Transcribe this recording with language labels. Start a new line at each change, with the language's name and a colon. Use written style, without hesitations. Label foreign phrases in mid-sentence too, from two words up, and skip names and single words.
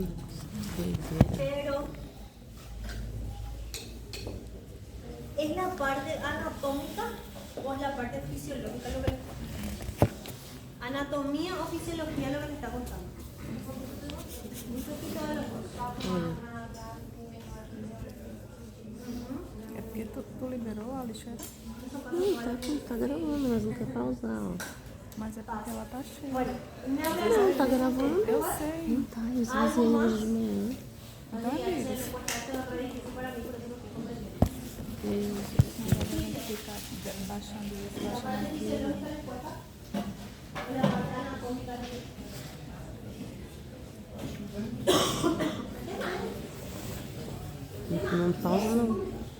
Spanish: Pero ¿es la parte anatómica o es la parte fisiológica lo que les cuesta? ¿Anatomía o fisiología lo que les está contando? Un poquito de los dos.
Portuguese: É porque tu liberou, Alexandre? Tá gravando, mas não quer pausar, ó. Mas é porque ela tá cheia.
Spanish: Bueno, me
Portuguese: Não, tá gravando. Eu sei. Não tá, eu esvaziei hoje de manhã.
Spanish: se cortaste la red difícil para mí, por eso no estoy comprendiendo.
Portuguese: Agora a gente fica baixando isso,
Spanish: La parte
Portuguese: baixando aquilo.
Spanish: fisiológica les cuesta o la parte anatómica les cuesta.
Portuguese: Não pausa, não.